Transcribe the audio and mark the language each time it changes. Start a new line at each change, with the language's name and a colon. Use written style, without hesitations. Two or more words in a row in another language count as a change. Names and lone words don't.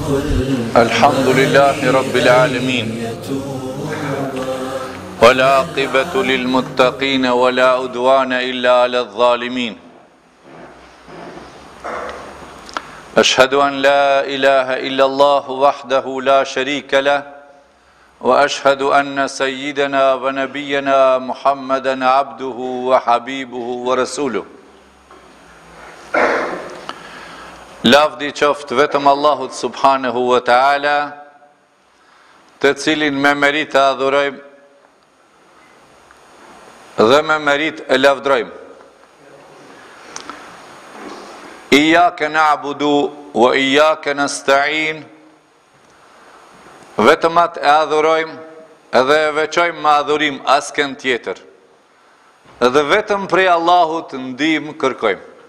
Arabic: الحمد لله رب العالمين والعاقبة للمتقين ولا عدوان إلا على الظالمين. أشهد أن لا إله إلا الله وحده لا شريك له وأشهد أن سيدنا ونبينا محمدا عبده وحبيبه ورسوله.
Albanian: Lavdi qoftë vetëm Allahut
Arabic: سبحانه وتعالى,
Albanian: të cilin me merit e adhurojmë dhe me merit e lavdrojmë.
Arabic: إياك نعبد وإياك نستعين,
Albanian: vetëm atë e adhurojmë edhe e veçojmë me adhurim asken tjetër, edhe vetëm prej Allahut ndihmë kërkojmë.